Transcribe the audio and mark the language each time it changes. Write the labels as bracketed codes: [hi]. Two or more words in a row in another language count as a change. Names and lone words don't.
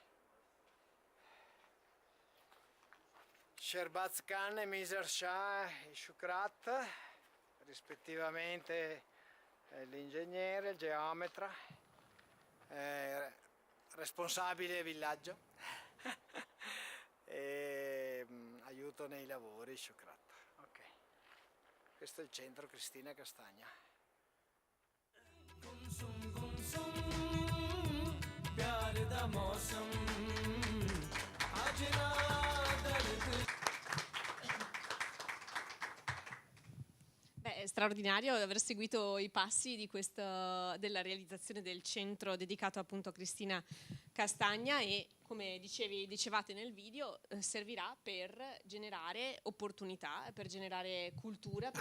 [it] Sherbaz Khan e Miser Shah e Shukrat, rispettivamente l'ingegnere, il geometra, responsabile villaggio e aiuto nei lavori Shukrat. Ok, questo è il centro Cristina Castagna. [pa] ਪਿਆਰ ਦਾ ਮੌਸਮ ਅੱਜ ਨਾ ਦਰਦ [it] Beh, è straordinario aver seguito i passi della realizzazione del centro dedicato appunto a Cristina Castagna e come dicevate nel video servirà per generare opportunità, per generare cultura, per